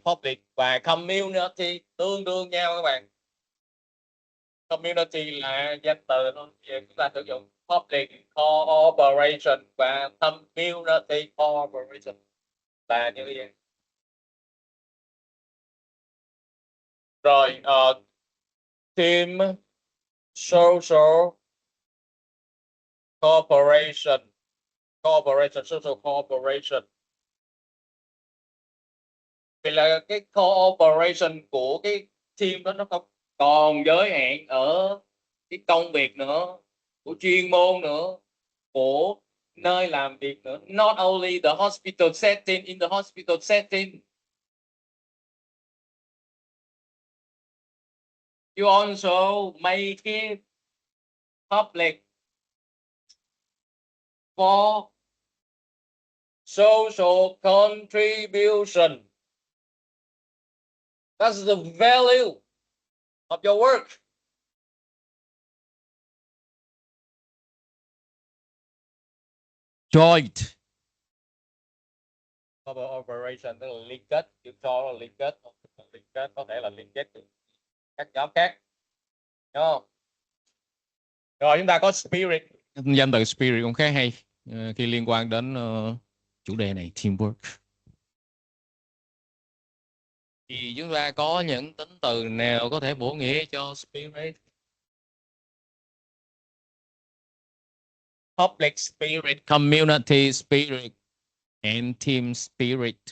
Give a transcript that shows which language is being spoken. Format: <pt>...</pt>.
<vi>Public và community tương đương nhau các bạn. Community là danh từ thôi. Chúng ta sử dụng public cooperation và community cooperation là như vậy.</vi> <en>Rồi, team social cooperation, social cooperation.</en> <vi>Vì là cái cooperation của cái team đó nó không còn giới hạn ở cái công việc nữa, của chuyên môn nữa, của nơi làm việc nữa.</vi> <en>Not only the hospital setting, in the hospital setting, you also make it public for social contribution. That's the value of your work.</en> <vi>Joint cooperation tức là liên kết, chữ cho là liên kết có thể là liên kết các nhóm khác, đúng không? Rồi chúng ta có spirit, danh từ spirit cũng khá hay khi liên quan đến chủ đề này, teamwork. Thì chúng ta có những tính từ nào có thể bổ nghĩa cho spirit?</vi> <en>Public spirit, community spirit, and team spirit.</en>